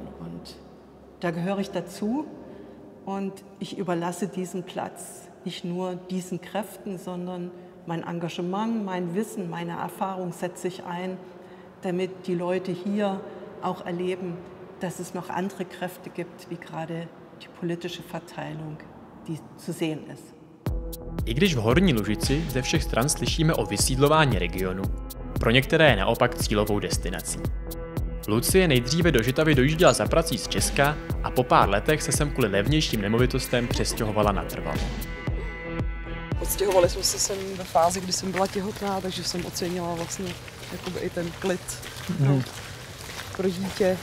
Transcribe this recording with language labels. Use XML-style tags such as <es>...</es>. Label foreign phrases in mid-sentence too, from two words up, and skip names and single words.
<de>Und da gehöre ich dazu und ich überlasse diesen Platz nicht nur diesen Kräften, sondern mein Engagement, mein Wissen, meine Erfahrung setze ich ein, damit die Leute hier auch erleben, dass es noch andere Kräfte gibt, wie gerade die politische Verteilung, die zu sehen ist.</de> <cs>I když v Horní Lužici ze všech stran slyšíme o vysídlování regionu, pro některé je naopak cílovou destinací. Lucie nejdříve do Žitavy dojížděla za prací z Česka a po pár letech se sem kvůli levnějším nemovitostem přestěhovala natrvalo. Odstěhovali jsme se sem ve fázi, kdy jsem byla těhotná, takže jsem ocenila vlastně jakoby i ten klid pro dítě.</cs>